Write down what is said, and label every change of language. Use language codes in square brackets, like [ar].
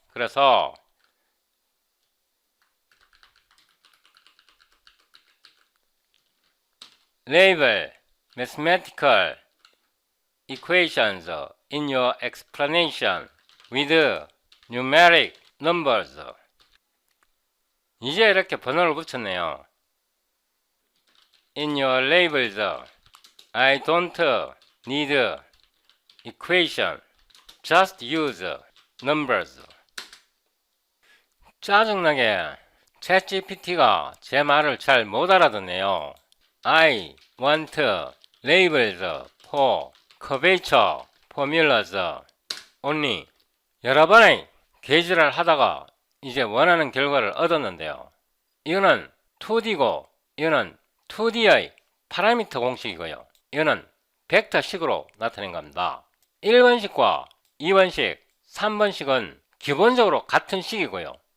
[ko] 그래서 [en] label mathematical equations in your explanation with numeric numbers. [ko] 이제 이렇게 번호를 붙였네요. [en] In your labels, I don't need equation. Just use numbers. [ko] 짜증나게 챗GPT가 제 말을 잘 못 알아듣네요. [en] I want labels for curvature formulas only. [ko] 여러 번의 개지랄 하다가 이제 원하는 결과를 얻었는데요. 이거는 2D고 이거는 2D의 파라미터 공식이고요. 이거는 벡터식으로 나타낸 겁니다. 1번식과 2번식, 3번식은 기본적으로 같은 식이고요.